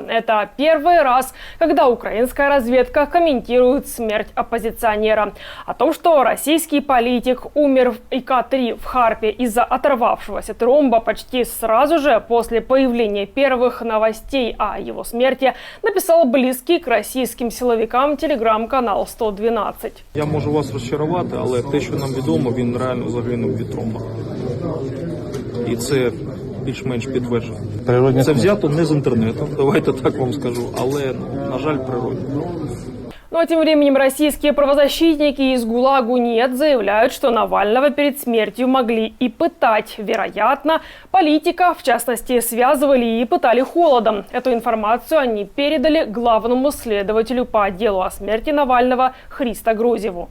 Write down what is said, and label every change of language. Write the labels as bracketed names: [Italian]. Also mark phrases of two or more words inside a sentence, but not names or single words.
[Russian] Это первый раз, когда украинская разведка комментирует смерть оппозиционера. О том, что российский политик умер в ИК-3 в Харпе из-за оторвавшегося тромба почти сразу же после появления первых новостей о его смерти, написал близкий к российским силовикам телеграм-канал 112. [Ukrainian] Я можу вас розчарувати, але те, що нам відомо, він реально загинув від тромба. І це більш-менш підтверджено. Це взято не з інтернету, давайте так вам скажу, але, на жаль, природно. [Russian] Ну а тем временем российские правозащитники из ГУЛАГу НЕТ заявляют, что Навального перед смертью могли и пытать. Вероятно, политика, в частности, связывали и пытали холодом. Эту информацию они передали главному следователю по делу о смерти Навального Христо Грозеву.